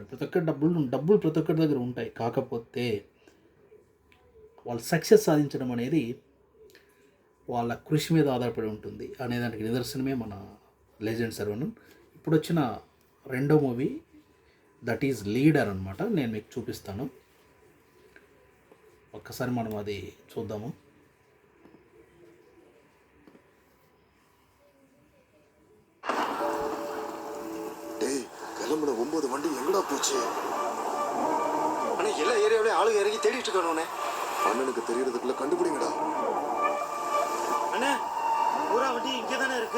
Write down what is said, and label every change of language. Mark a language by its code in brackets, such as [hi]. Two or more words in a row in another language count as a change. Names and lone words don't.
[te] ప్రతి ఒక్కరి డబ్బులు ప్రతి ఒక్కరి దగ్గర ఉంటాయి. కాకపోతే వాళ్ళు సక్సెస్ సాధించడం అనేది వాళ్ళ కృషి మీద ఆధారపడి ఉంటుంది అనేదానికి నిదర్శనమే మన లెజెండ్ శరవణన్. ఇప్పుడు వచ్చిన రెండో మూవీ [en] that is [te] లీడర్ అనమాట. నేను మీకు చూపిస్తాను, ఒక్కసారి మనం అది చూద్దాము. [ta] கிளம்புன 9 வண்டி எங்கடா போச்சு? அண்ணா எல்லா ஏரியாவிலையும் ஆளுங்க இறங்கி தேடிட்டு இருக்கானே. அண்ணனுக்கு தெரியறதுக்குள்ள கண்டுபிடிங்கடா. அண்ணா பூரா வண்டி இங்கே தானே இருக்கு.